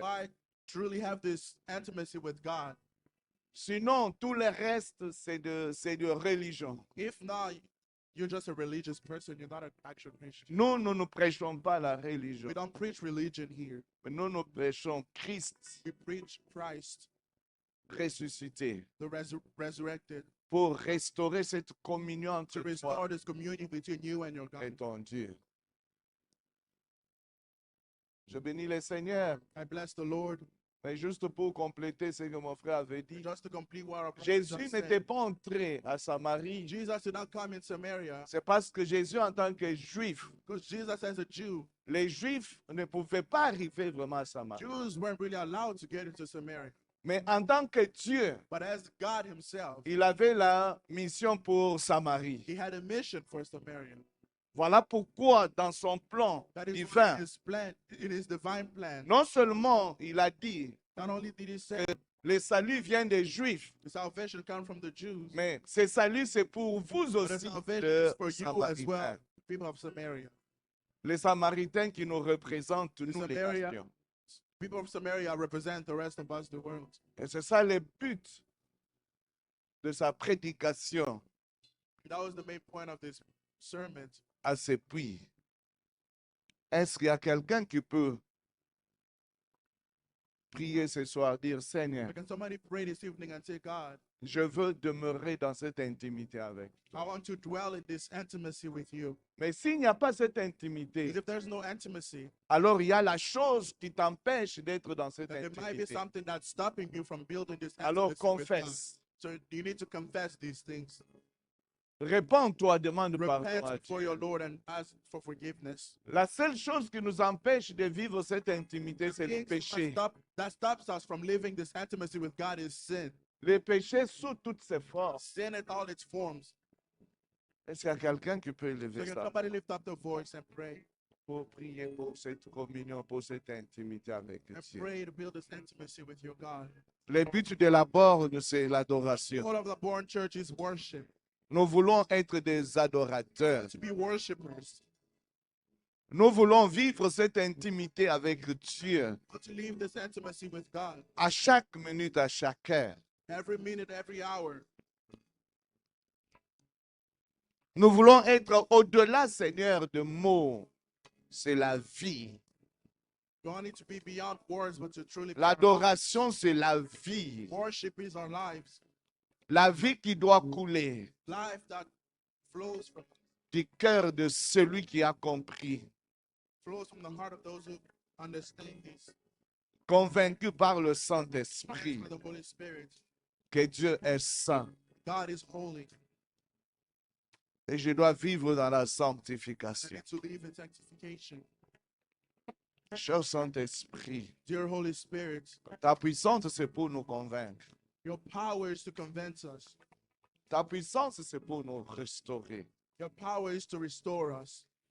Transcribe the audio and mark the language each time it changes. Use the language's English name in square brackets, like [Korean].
[English] Do I truly have this intimacy with God? [French] Sinon, tout le reste, c'est de religion. [English] If not, you're just a religious person. You're not an actual Christian. [French] Nous ne prêchons pas la religion, [English] We don't preach religion here. [French] mais nous prêchons Christ [English] We preach Christ, [French] ressuscité [English] the resurrected, [French] pour restaurer cette communion [English] to [French] entre toi [English] restore this communion between you and your [French] et [English] God. [French] ton Dieu. Je bénis le Seigneur, [English] I bless the Lord. [French] mais juste pour compléter ce que mon frère avait dit, [English] Just to complete what our [French] Jésus [English] just [French] n'était [English] said, [French] pas entré à Samarie. [English] Jesus did not come in Samaria [French] C'est parce que Jésus, en tant que juif, [English] because Jesus, as a Jew, [French] les juifs ne pouvaient pas arriver vraiment à Samarie. [English] Jews weren't really allowed to get into Samaria. [French] Mais en tant que Dieu, [English] But as God Himself, [French] il avait la mission pour Samarie. [English] He had a mission for Samaria. [French] Voilà pourquoi, dans son plan [English] That is why [French] divin, [English] in His plan, in His divine plan. [French] non seulement il a dit [English] Not only did He say [French] le salut vient des Juifs, [English] the salvation comes from the Jews, [French] mais ce salut c'est pour vous [English] but the [French] aussi, [English] salvation [French] les [English] is for you as well, [French] Samaritains. [English] people of Samaria. [French] Les Samaritains qui nous représentent, nous les [English] Samaria. [French] nations. [English] People of Samaria represent the rest of us, the world. [French] Et c'est ça le but de sa prédication [English] That was the main point of this sermon. [French] à ce puits. Est-ce qu'il y a quelqu'un qui peut prier ce soir, dire Seigneur, [English] Can somebody pray this evening and say, God, [French] je veux demeurer dans cette intimité avec. [English] I want to dwell in this intimacy with you. [French] Mais s'il n'y a pas cette intimité, [English] Because if there's no intimacy, [French] alors il y a la chose qui t'empêche d'être dans cette [English] then there might be [French] intimité. [English] something that's stopping you from building this [French] Alors [English] intimacy with God. [French] confesse. [English] So you need to confess these things. [French] Répands-toi, demande pardon [English] Repent [French] à [English] before [French] Dieu. [English] your Lord and ask for forgiveness. [French] La seule chose qui nous empêche de vivre cette intimité, c'est le [English] Things [French] péché. [English] that stops us from living this intimacy with God is sin. [French] Le péché sous toutes ses formes. [English] Sin in all its forms. [French] Est-ce qu'il y a quelqu'un qui peut [English] So [French] élever [English] can [French] ça [English] somebody lift up their voice and pray? [French] pour prier pour cette communion, pour cette intimité avec [English] And [French] Dieu? [English] pray to build this intimacy with your God. [French] Le but de la borne, c'est l'adoration. [English] All of the born church is worship. [French] Nous voulons être des adorateurs. [English] To be worshipers. [French] Nous voulons vivre cette intimité avec Dieu [English] To live this intimacy with God. [French] à chaque minute, à chaque heure. [English] Every minute, every hour. [French] Nous voulons être au-delà, Seigneur, de mots. C'est la vie. [English] You don't need to be beyond words, but to truly be [French] L'adoration, c'est la vie. [English] worship is our lives. [French] La vie qui doit couler [English] Life that flows [French] du cœur de celui qui a compris, [English] from the heart of those who understand this. [French] convaincu par le Saint-Esprit [English] By the Holy Spirit. [French] que Dieu est saint. [English] God is holy. [French] Et je dois vivre dans la [English] I [French] sanctification. [English] need to live in sanctification. [French] Cher Saint-Esprit, [English] Dear Holy Spirit, [French] ta puissance, c'est pour nous convaincre. [English] your power is to convince us. [French] Ta puissance, c'est pour nous restaurer. [English] Your power is to restore us.